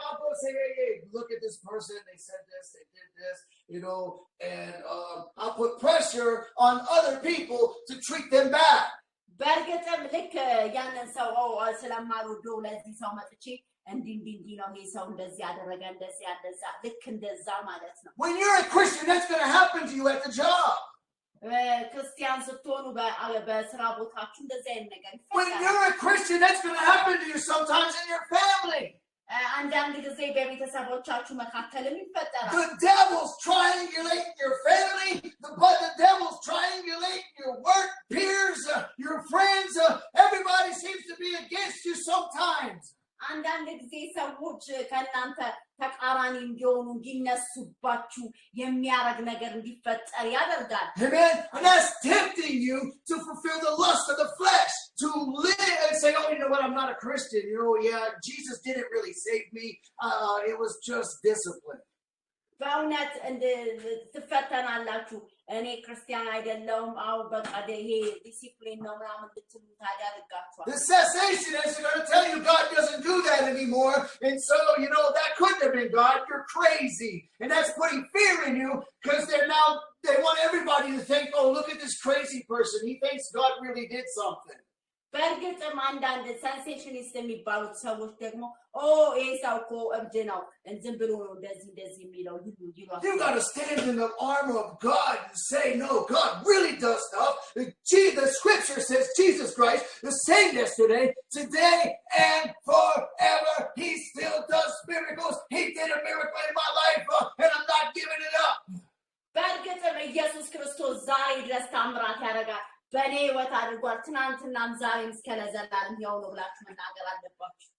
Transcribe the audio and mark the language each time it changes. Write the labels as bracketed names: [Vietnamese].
[English] I'll go say, hey, look at this person. They said this, they did this, and I'll put pressure on other people to treat them bad. [Amharic] በእርግጥም ልክ ያንን ሰው ስለማልወደው ለዚህ ሰው መጥቼ እንዲህ ነው ይሄ ሰው እንደዚህ ያደረገ እንደዚህ ያደዛ ልክ እንደዛ ማለት ነው። [English] When you're a Christian, that's going to happen to you at the job. [Amharic] ክርስቲያን ስትሆኑ በስራ ቦታችሁ እንደዚህ አይነት ነገር ይፈጠራል። [English] When you're a Christian, that's going to happen to you sometimes in your family. [Amharic] አንዳንድ ጊዜ በቤተሰቦቻችሁ መካከልም ይፈጠራል። [English] The devil's triangulating your family, but the devil's triangulating your work peers, your friends. Everybody seems to be against you sometimes. [Amharic] አንዳንድ ጊዜ ሰዎች ከናንተ ተቃራኒ እንዲሆኑ እንዲነሱባችሁ የሚያረግ ነገር እንዲፈጠር ያደርጋል። [English] Amen. And that's tempting you to fulfill the lust of the flesh, to live and say, oh, you know what, I'm not a Christian. Yeah, Jesus didn't really save me. It was just discipline. [Amharic] በእውነት ትፈተናላችሁ። እኔ ክርስቲያን አይደለሁም አው በቃ ይሄ ዲሲፕሊን ነው ምናምን ልትሉ ታዳርጋችኋል። [English] The cessationists are going to tell you God doesn't do that anymore, and so that couldn't have been God. You're crazy, and that's putting fear in you because they want everybody to think, oh, look at this crazy person. He thinks God really did something. [Amharic] በእርግጥም አንዳንድ ሰንሴሽኒስት የሚባሉት ሰዎች ደግሞ ይሄ ሰው እኮ እብድ ነው ዝም ብሎ ነው እንደዚህ የሚለው ይሏል። [English] You got to stand in the armor of God and say, no, God really does stuff. The scripture says Jesus Christ, the same yesterday, today, and forever. He still does miracles. He did a miracle in my life, and I'm not giving it up. [Amharic] በእርግጥም ኢየሱስ ክርስቶስ ዛሬ ድረስ ታምራት ያደርጋል። በኔ ህይወት አድርጓል። ትናንትናም ዛሬም እስከ ለዘላለም ያው ነው ብላችሁ መናገር አለባችሁ።